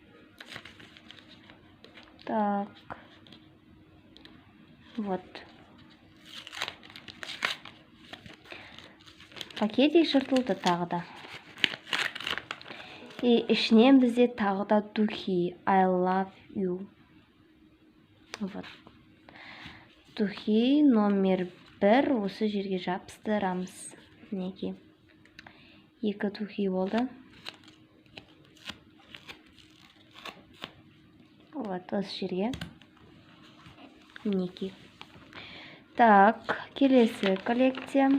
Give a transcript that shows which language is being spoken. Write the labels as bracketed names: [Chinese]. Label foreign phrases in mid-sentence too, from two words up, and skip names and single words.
[Russian] Так. Вот. [Kazakh] Пакетик жыртылды тағы да. И ішінен бізде тағы да духи. [English] I love you. [Russian] Вот. Духи номер 1. [Kazakh] Осы жерге жабыстырамыз. Мінекей. 2 духи болды. Вот, осы жерге. Мінекей. Так, келесі коллекция.